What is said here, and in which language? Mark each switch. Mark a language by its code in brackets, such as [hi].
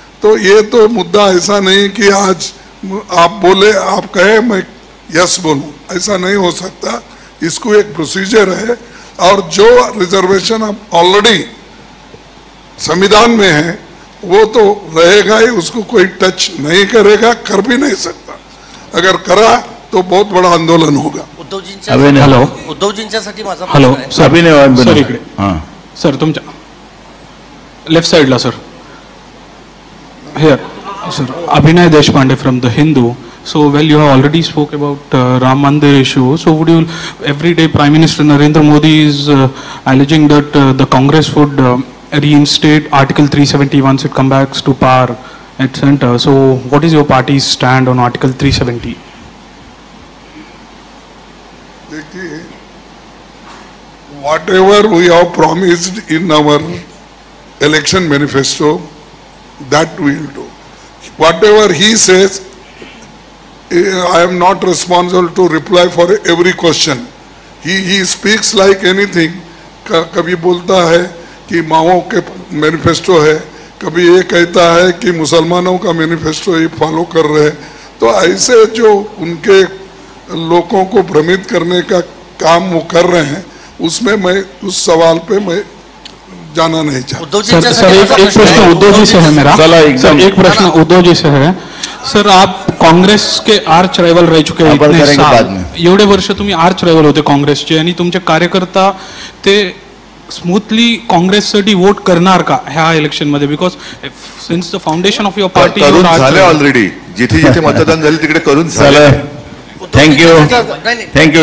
[hi] तो ये तो मुद्दा ऐसा नहीं कि आज आप बोले, आप कहे मैं यस बोलूं, ऐसा नहीं हो सकता. इसको एक प्रोसीजर है, और जो रिजर्वेशन अब ऑलरेडी संविधान में है वो तो रहेगा ही, उसको कोई टच नहीं करेगा, कर भी नहीं सकता. अगर करा तो बहुत बड़ा आंदोलन होगा. [mr] उद्धवजींच्यासाठी माझा [en] hello [mr] सर, इकडे. सर तुमच्या लेफ्ट साइडला sir. [en] Here sir. Abhinay Deshpande from The Hindu. So, well, you have already spoke about Ram Mandir issue. So, would you, every day Prime Minister Narendra Modi is alleging that the Congress would reinstate Article 370 once it comes back to power at center. So, what is your party's stand on Article 370? [hi] देखिए, [en] whatever we have promised in our election manifesto, that we will do. Whatever he says, I am not responsible to reply for every question. He speaks like anything. [hi] कभी बोलता है कि माओ के manifesto है, कभी ये कहता है कि मुसलमानों का मैनिफेस्टो ये फॉलो कर रहे हैं. तो ऐसे जो उनके लोगों को भ्रमित करने का काम वो कर रहे हैं, उसमें मैं उस सवाल पे मैं जाना नहीं चाहता. सर एक प्रश्न उद्धव जी से है मेरा. सर एक प्रश्न उद्धव जी से है. सर आप कांग्रेस के आर्च राइवल रह चुके हैं अपन इतने करेंगे साल. बाद में. [mr] एवढे वर्ष तुम्ही आर्च राइवल होते काँग्रेसचे आणि तुमचे कार्यकर्ता ते स्मूथली काँग्रेससाठी वोट करणार का ह्या इलेक्शन मध्ये? [en] because since the foundation of your party [mr] करून झाले ऑलरेडी. जिथे जिथे मतदान झाले तिकडे करून झाले. [en] Thank you. Thank you.